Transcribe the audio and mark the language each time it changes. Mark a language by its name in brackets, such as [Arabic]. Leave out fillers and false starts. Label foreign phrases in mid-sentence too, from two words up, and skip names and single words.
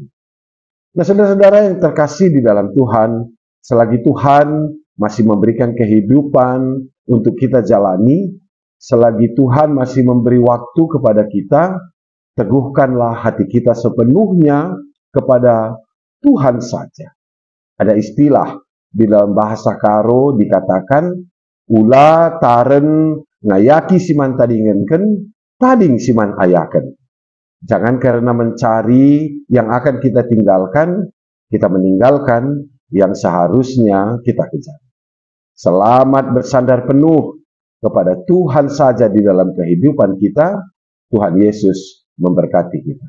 [Indonesian] Nah, saudara-saudara yang terkasih di dalam Tuhan, selagi Tuhan masih memberikan kehidupan untuk kita jalani, selagi Tuhan masih memberi waktu kepada kita, teguhkanlah hati kita sepenuhnya kepada Tuhan saja. Ada istilah di dalam bahasa Karo dikatakan, [Batak Karo] ulah taren ngayaki siman tadingenken, tading siman ayaken. [Indonesian] Jangan karena mencari yang akan kita tinggalkan, kita meninggalkan yang seharusnya kita kejar. Selamat bersandar penuh kepada Tuhan saja di dalam kehidupan kita. Tuhan Yesus memberkati kita.